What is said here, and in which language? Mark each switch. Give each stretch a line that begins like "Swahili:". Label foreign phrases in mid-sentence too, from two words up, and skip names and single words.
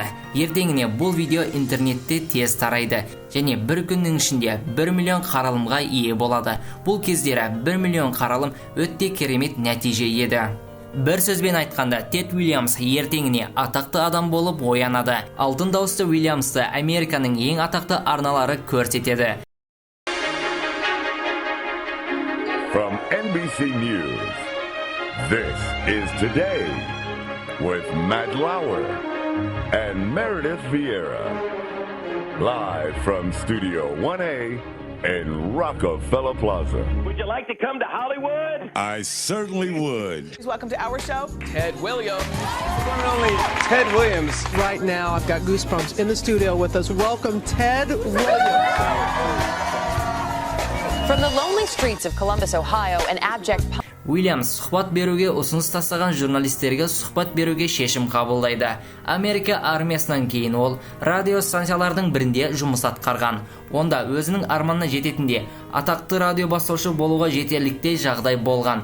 Kazakh: Ертеңіне бұл видео интернетте тез тарайды және бір күннің ішінде 1 миллион қаралымға ие болады. Бұл кездері 1 миллион қаралым өте керемет нәтиже еді. Бір сөзбен айтқанда, Тед Уильямс ертеңіне атақты адам болып оянады. Алтын дауысты Уильямсты Американың ең атақты арналары көрсетеді.
English: From NBC News, this is Today with Matt Lauer and Meredith Vieira. Live from Studio 1A in Rockefeller Plaza. Would you like to come to Hollywood? I certainly would. Welcome to our show. Ted Williams. One and only Ted Williams. Right now, I've got goosebumps in the studio with us. Welcome, Ted Williams. From the lonely streets of Columbus, Ohio, an abject
Kazakh: Уильямс сұхбат беруге ұсыныс тастаған журналистерге сұхбат беруге шешім қабылдайды. Америка армиясынан кейін ол радио станциялардың бірінде жұмыс атқарған. Онда өзінің арманына жететінде атақты радио бастаушы болуға жетерліктей жағдай болған.